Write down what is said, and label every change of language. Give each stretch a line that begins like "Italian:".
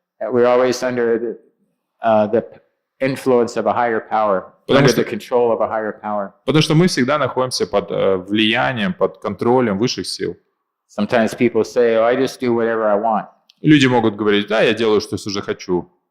English: We're always under the influence of a higher power, under the control of a higher power.
Russian: Потому что мы всегда находимся под влиянием, под контролем высших сил.
English: Sometimes people say, I just do whatever I want.
Russian: Люди могут говорить: да, я делаю, что захочу.